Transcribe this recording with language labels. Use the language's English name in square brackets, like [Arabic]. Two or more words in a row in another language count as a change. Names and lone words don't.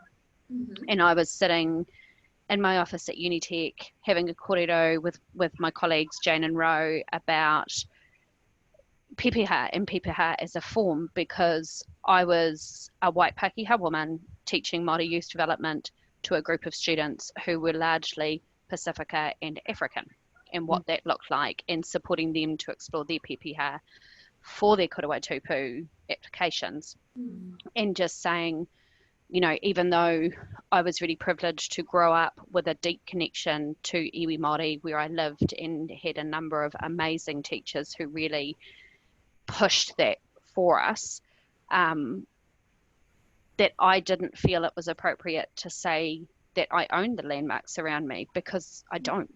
[English] And I was sitting in my office at Unitec having a kōrero with my colleagues Jane and Ro about pepeha and pepeha as a form, because I was a white Pākehā woman teaching Māori youth development to a group of students who were largely Pacifica and African, and what that looked like, and supporting them to explore their pepeha for their [Māori] kura tupu [English] applications. And just saying, you know, even though I was really privileged to grow up with a deep connection to [Māori] iwi Māori [English] where I lived and had a number of amazing teachers who really pushed that for us, that I didn't feel it was appropriate to say that I own the landmarks around me, because I don't.